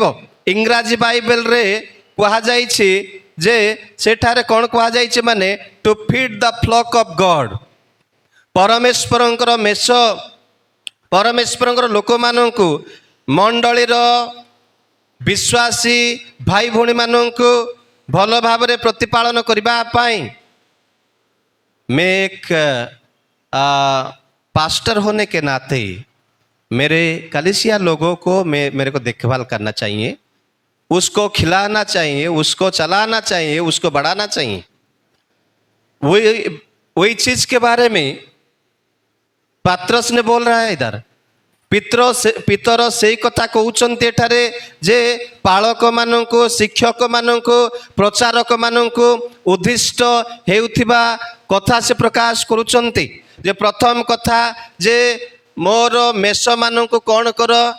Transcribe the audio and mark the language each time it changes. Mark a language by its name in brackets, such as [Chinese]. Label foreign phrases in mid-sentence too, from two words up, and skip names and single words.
[Odia] ଇଂରାଜୀ ବାଇବେଲରେ କୁହାଯାଇଛି ଯେ ସେଠାରେ କ'ଣ କୁହାଯାଇଛି ମାନେ [English] to feed the flock of God. [Odia] ପରମେଶ୍ୱରଙ୍କର ଲୋକମାନଙ୍କୁ, ମଣ୍ଡଳୀର ବିଶ୍ୱାସୀ ଭାଇ ଭଉଣୀମାନଙ୍କୁ ଭଲ ଭାବରେ ପ୍ରତିପାଳନ କରିବା ପାଇଁ [Hindi] मैं एक पास्टर होने के नाते मेरे कलीसिया लोगों को मेरे को देखभाल करना चाहिए, उसको खिलाना चाहिए, उसको चलाना चाहिए, उसको बढ़ाना चाहिए। वही चीज के बारे में पात्रस ने बोल रहा है इधर। [Odia] ପିତର ସେଇ କଥା କହୁଛନ୍ତି ଏଠାରେ ଯେ ପାଳକମାନଙ୍କୁ, ଶିକ୍ଷକମାନଙ୍କୁ, ପ୍ରଚାରକମାନଙ୍କୁ ଉଦ୍ଦିଷ୍ଟ ହେଉଥିବା କଥା ସେ ପ୍ରକାଶ କରୁଛନ୍ତି। ଯେ ପ୍ରଥମ କଥା ଯେ ମୋର ମେଷମାନଙ୍କୁ କ'ଣ କର?